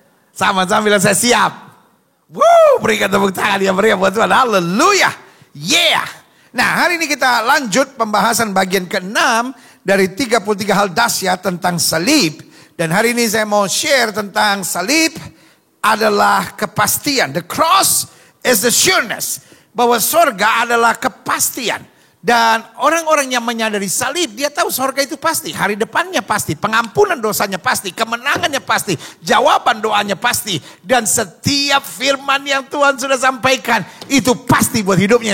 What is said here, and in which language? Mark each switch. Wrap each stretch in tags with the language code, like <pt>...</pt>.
<id>Sama-sama bilang saya siap. Berikan tepuk tangan yang meriah buat Tuhan. Haleluya. Yeah. Nah, hari ini kita lanjut pembahasan bagian ke-6 dari 33 hal dahsyat tentang salib. Dan hari ini saya mau share tentang salib adalah kepastian.</id> <en>The cross is the sureness.</en> <id>Bahwa sorga adalah kepastian. Dan orang-orang yang menyadari salib, dia tahu sorga itu pasti. Hari depannya pasti, pengampunan dosanya pasti, kemenangannya pasti, jawaban doanya pasti. Dan setiap firman yang Tuhan sudah sampaikan, itu pasti buat hidupnya.</id>